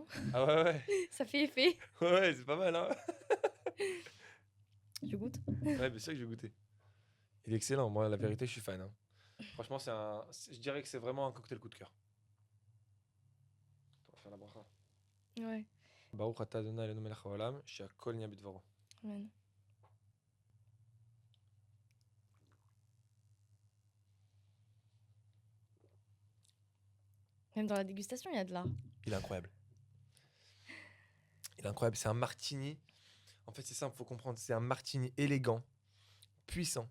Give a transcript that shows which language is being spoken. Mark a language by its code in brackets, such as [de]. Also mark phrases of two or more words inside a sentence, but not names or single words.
[fr] Ah ouais, ouais. Ça fait effet. Ouais, c'est pas mal, hein. Tu goûtes? Ouais, bien sûr que je vais goûter. Il est excellent. Moi, la vérité, je suis fan, hein. Franchement, je dirais que c'est vraiment un cocktail coup de cœur. On va faire la bracha. Ouais. [he] ברוך אתה ה׳ אלוהינו מלך העולם, שהכל נהיה בדברו. [fr] Amen. Même dans la dégustation, il y a de l'art. Il est incroyable. Il est incroyable. C'est un martini. En fait, c'est simple, faut comprendre. C'est un martini élégant, puissant.